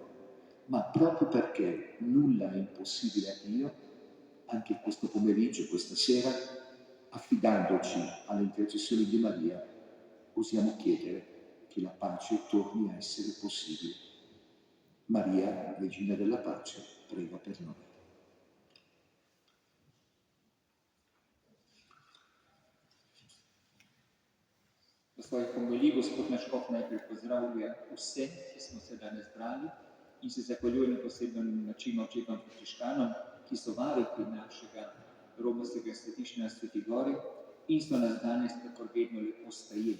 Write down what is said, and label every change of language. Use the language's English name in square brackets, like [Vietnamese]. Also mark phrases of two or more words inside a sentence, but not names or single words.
[Italian] Ma proprio perché nulla è impossibile a Dio, anche questo pomeriggio, questa sera, affidandoci alle intercessioni di Maria, osiamo chiedere che la pace torni a essere possibile. Maria, Regina della Pace, prega per noi. [Slovenian] V svojih homilijih gospod naš Škof najprej pozdravlja vse, ki smo se danes zbrali in se zahvaljuje na poseben način očetom Frančiškanom, ki so varuhi našega romarskega svetišča na Sveti Gori in so nas danes tako vedno lepo sprejeli.